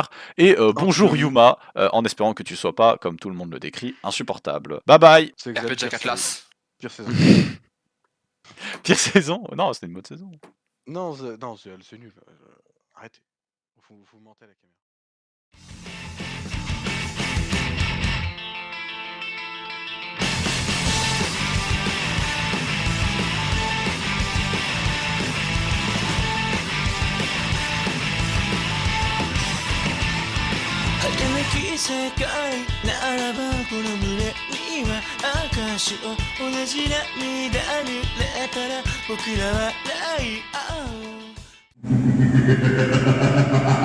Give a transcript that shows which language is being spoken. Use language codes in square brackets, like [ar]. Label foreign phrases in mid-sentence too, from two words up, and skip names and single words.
[fr] Et bonjour Anthony. Yuma, en espérant que tu sois pas, comme tout le monde le décrit, insupportable. [en] Bye bye. [fr] C'est RP exact, Jack Atlas. Pire saison. Pire saison? Non, c'était une bonne saison. Non, c'est nul. Arrêtez. Vous mentez à la caméra. [ja] 儚き世界ならばこの胸には証を同じ涙に濡れたら僕らは笑い合おう